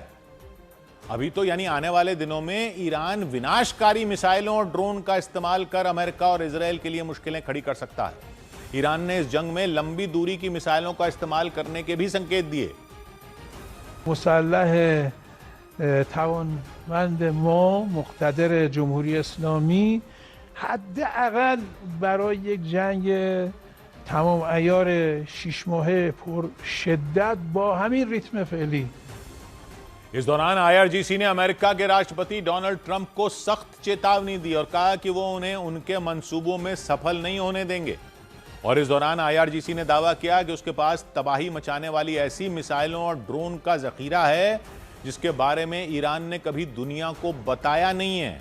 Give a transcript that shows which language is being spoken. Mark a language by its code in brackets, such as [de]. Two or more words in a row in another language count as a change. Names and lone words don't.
[hi] अभी तो यानी आने वाले दिनों में ईरान विनाशकारी मिसाइलों और ड्रोन का इस्तेमाल कर अमेरिका और इजराइल के लिए मुश्किलें खड़ी कर सकता है। ईरान ने इस जंग में लंबी दूरी की मिसाइलों का इस्तेमाल करने के भी संकेत दिए। [fa] मुसल्लह توانمند ما مقتدر جمهوری اسلامی حداقل برای یک جنگ تمام عیار 6 ماهه پر شدت با همین ریتم فعلی [hi] इस दौरान IRGC ने अमेरिका के राष्ट्रपति डोनाल्ड ट्रंप को सख्त चेतावनी दी और कहा कि वो उन्हें उनके मंसूबों में सफल नहीं होने देंगे। और इस दौरान IRGC ने दावा किया कि उसके पास तबाही मचाने वाली ऐसी मिसाइलों और ड्रोन का जखीरा है जिसके बारे में ईरान ने कभी दुनिया को बताया नहीं है।